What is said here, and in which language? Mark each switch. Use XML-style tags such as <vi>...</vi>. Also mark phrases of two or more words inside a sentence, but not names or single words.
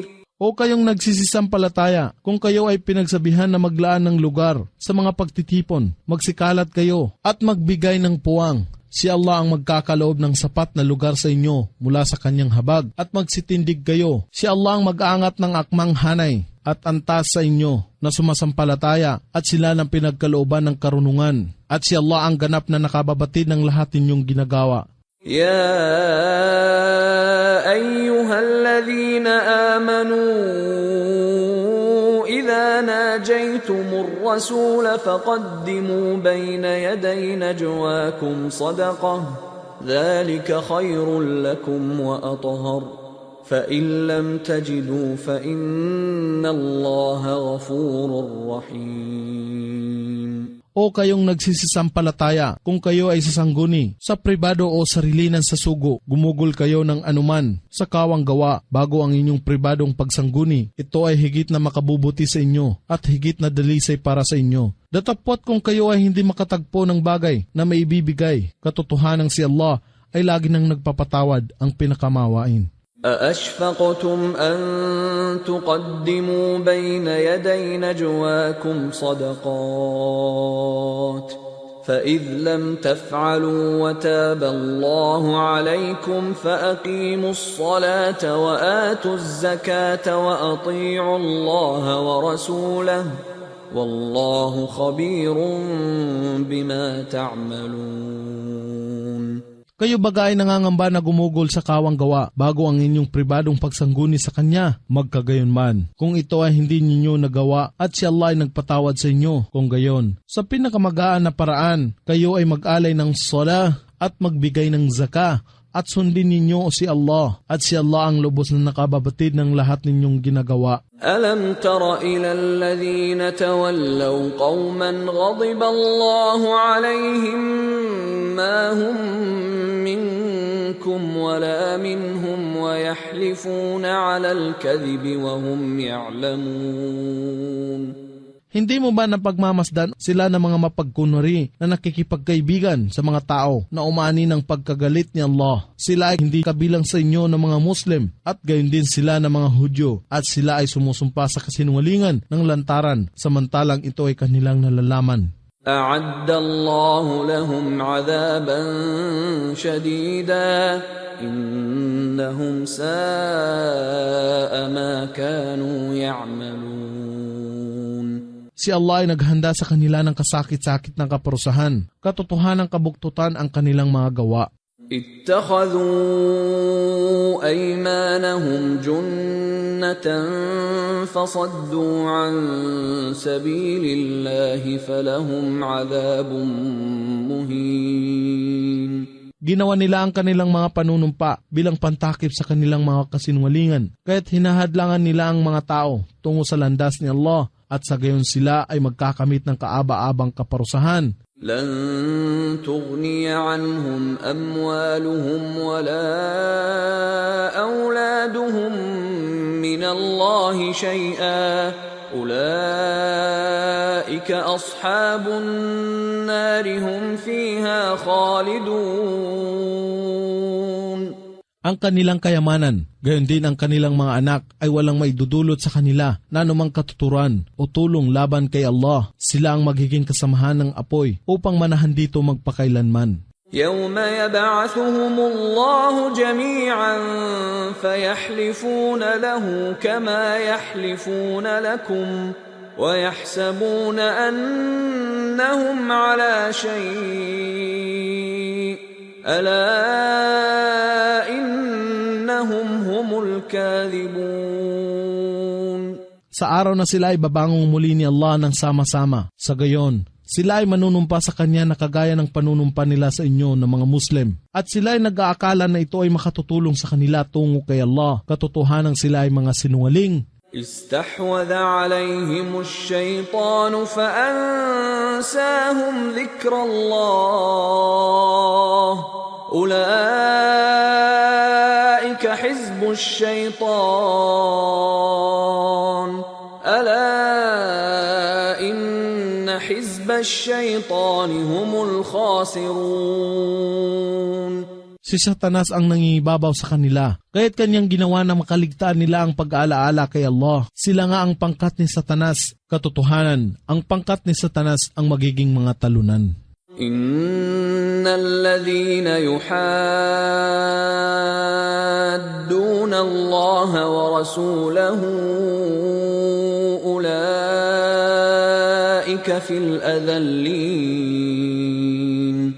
<tl>O kayong nagsisisampalataya, kung kayo ay pinagsabihan na maglaan ng lugar sa mga pagtitipon, magsikalat kayo at magbigay ng puwang. Si Allah ang magkakaloob ng sapat na lugar sa inyo mula sa kanyang habag, at magsitindig kayo. Si Allah ang mag-aangat ng akmang hanay at antas sa inyo na sumasampalataya, at sila ng pinagkalooban ng karunungan. At si Allah ang ganap na nakababatid ng lahat ninyong ginagawa.</tl> <ar>يا أيها الذين آمنوا إذا ناجيتم الرسول فقدموا بين يدي نجواكم صدقة ذلك خير لكم وأطهر فإن لم تجدوا فإن الله غفور رحيم.</ar> <tl>O kayong nagsisisampalataya, kung kayo ay sasangguni sa pribado o sarilinan sa sugo, gumugol kayo ng anuman sa kawang gawa bago ang inyong pribadong pagsangguni. Ito ay higit na makabubuti sa inyo at higit na dalisay para sa inyo. Datapot kung kayo ay hindi makatagpo ng bagay na maibibigay, katotohanan si Allah ay lagi nang nagpapatawad, ang pinakamawain.</tl> <ar>أأشفقتم أن تقدموا بين يدي نجواكم صدقات فإذ لم تفعلوا وتاب الله عليكم فأقيموا الصلاة وآتوا الزكاة وأطيعوا الله ورسوله والله خبير بما تعملون.</ar> <tl>Kayo bagay nangangamba na gumugol sa kawang gawa bago ang inyong pribadong pagsangguni sa Kanya, magkagayon man. Kung ito ay hindi ninyo nagawa at si Allah ay nagpatawad sa inyo, kung gayon. Sa pinakamagaan na paraan, kayo ay mag-alay ng sala at magbigay ng zaka at sundin ninyo si Allah at si Allah ang lubos na nakababatid ng lahat ninyong ginagawa.</tl> <ar>ألم تر إلى الذين تولوا قوما غضب الله عليهم ما هم منكم ولا منهم ويحلفون على الكذب وهم يعلمون.</ar> <tl>Hindi mo ba napagmamasdan sila ng mga mapagkunwari na nakikipagkaibigan sa mga tao na umani ng pagkagalit ni Allah? Sila ay hindi kabilang sa inyo ng mga Muslim at gayon din sila ng mga Hudyo at sila ay sumusumpa sa kasinungalingan ng lantaran samantalang ito ay kanilang nalalaman.</tl> <ar>أعد الله لهم عذابا شديدا إنهم ساء ما كانوا يعملون.</ar> <tl>Si Allah ay naghanda sa kanila ng kasakit-sakit ng kaparusahan, katotohanan ng kabuktutan ang kanilang mga gawa.</tl> <ar>اتخذوا أيمانهم جنة فصدوا عن سبيل الله فلهم عذاب مهين.</ar> <tl>Ginawa nila ang kanilang mga panunumpa bilang pantakip sa kanilang mga kasinungalingan, kaya't hinahadlangan nila ang mga tao tungo sa landas ni Allah at sa gayon sila ay magkakamit ng kaaba-abang kaparusahan.</tl> <ar>لن تغني عنهم أموالهم ولا أولادهم من الله شيئا أولئك أصحاب النار هم فيها خالدون.</ar> <tl>Ang kanilang kayamanan, gayon din ang kanilang mga anak ay walang maidudulot sa kanila na anumang katuturan o tulong laban kay Allah. Sila ang magiging kasamahan ng apoy upang manahan dito magpakailanman.</tl> <ar>يوم يبعثهم الله جميعا فيحلفون له كما يحلفون لكم ويحسبون أنهم على شيء ألا إنهم هم الكاذبون.</ar> <tl>Sa araw na sila ay babangong muli ni Allah ng sama-sama. Sa gayon, sila ay manunumpa sa Kanya na kagaya ng panunumpa nila sa inyo ng mga Muslim. At sila ay nag-aakala na ito ay makatutulong sa kanila tungo kay Allah. Katotohanan sila ay mga sinungaling.</tl> <ar>استحوذ عليهم الشيطان فأنساهم ذكر الله أولئك حزب الشيطان ألا إن حزب الشيطان هم الخاسرون.</ar> <tl>Si Satanas ang nangingibabaw sa kanila, kaya't kanyang ginawa na makaligtaan nila ang pag-aalaala kay Allah. Sila nga ang pangkat ni Satanas. Katotohanan, ang pangkat ni Satanas ang magiging mga talunan.</tl> <ar>إن الذين يحادون الله ورسوله أولئك في الأذلين.</ar>